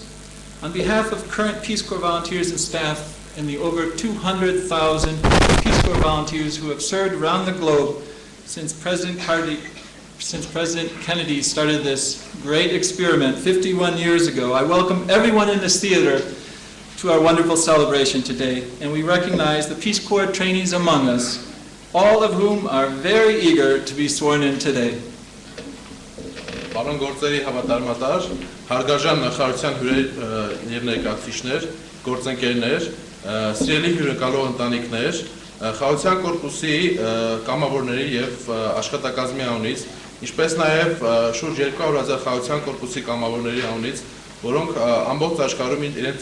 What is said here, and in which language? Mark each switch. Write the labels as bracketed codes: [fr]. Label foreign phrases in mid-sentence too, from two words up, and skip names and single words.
[en] On behalf of current Peace Corps volunteers and staff and the over 200,000 Peace Corps volunteers who have served around the globe since President Kennedy started this great experiment 51 years ago, I welcome everyone in this theater to our wonderful celebration today, and we recognize the Peace Corps trainees among us, all of whom are very eager to be sworn in today. [hy] Պարոն գործերի հավատարմատար, հարգարժան նախարարության հյուրեր եւ ներկայացուցիչներ, գործընկերներ, սիրելի հյուրընկալող ընտանիքներ, Խաղաղության Կորպուսի կամավորների եւ աշխատակազմի անունից, ինչպես նաեւ շուրջ 200,000 Խաղաղության Կորպուսի կամավորների անունից, որոնք ամբողջ աշխարհում իրենց